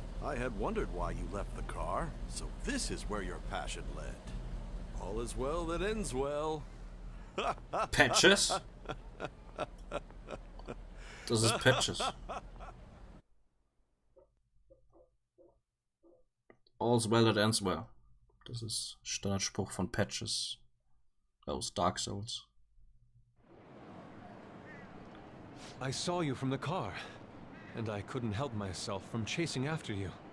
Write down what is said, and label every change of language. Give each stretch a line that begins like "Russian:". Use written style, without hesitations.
English: I had wondered why you left the car, so this is where your passion led. All is well that ends well. Patches?
German: Das ist Patches.
English: All's well that ends well.
German: Das ist Standardspruch von Patches aus Dark Souls.
English: I saw you from the car, and I couldn't help myself from chasing after you.